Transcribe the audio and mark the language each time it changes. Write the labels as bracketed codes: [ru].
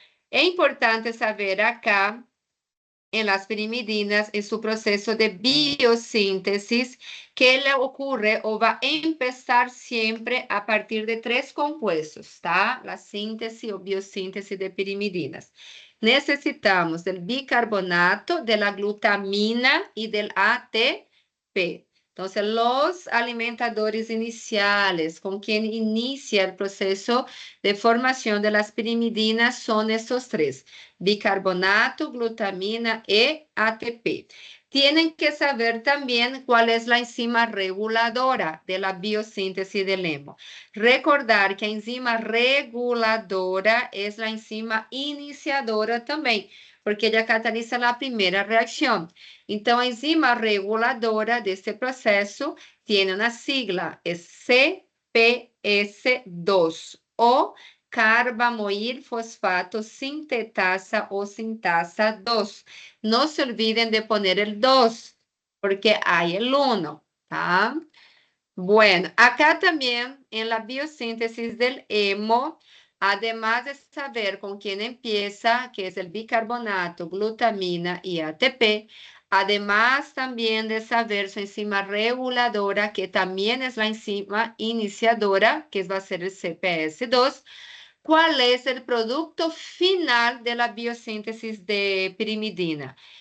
[pt] É importante saber acá, em las pirimidinas, em seu processo de biossíntese, que ele ocorre ou vai começar sempre a partir de 3 compuestos, tá? A síntese ou biossíntese de pirimidinas. [es] necesitamos del bicarbonato, de la glutamina y del ATP. Entonces, los alimentadores iniciales con quien inicia el proceso de formación de las pirimidinas son estos tres: bicarbonato, glutamina y ATP. Tienen que saber también cuál es la enzima reguladora de la biosíntesis del hemo. Recordar que a enzima reguladora es la enzima iniciadora también, porque ella cataliza la primera reacción. [pt] Então, a enzima reguladora deste processo tem uma sigla, é CPS2, ou carbamoil fosfato sintetasa ou sintasa 2. [es] Não se olviden de poner el 2, porque hay el 1, ¿tá? Bueno, acá también en la biosíntesis del hemo, además de saber con quién empieza, que es el bicarbonato, glutamina y ATP, además también de saber su enzima reguladora, que también es la enzima iniciadora, que va a ser el CPS2, ¿cuál es el producto final de la biosíntesis de pirimidina?